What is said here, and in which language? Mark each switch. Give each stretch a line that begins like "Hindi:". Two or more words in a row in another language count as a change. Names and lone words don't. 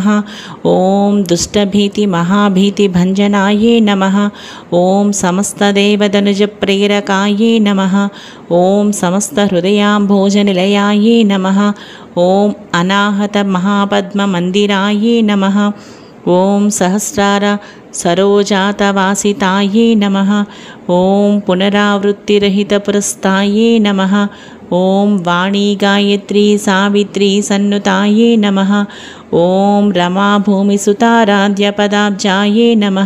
Sanskrit: ఓం దుష్టభీతి మహాభీతి భంజనాయే నమః. ఓం సమస్తదేవదనుజ ప్రేరకాయే నమః. ఓం సమస్త హృదయాంభోజనిలయాయే నమః. ఓం అనాహత మహాపద్మ మందిరాయే నమః. ఓం సహస్రార सरोजातवासिताये नमः। ॐ पुनरावृत्तिरहितपुरस्ताये नमः। ॐ वाणी गायत्री सावित्री सन्नुताये नमः। ॐ रमाभूमिसुताराध्यपदाब्जाये नमः।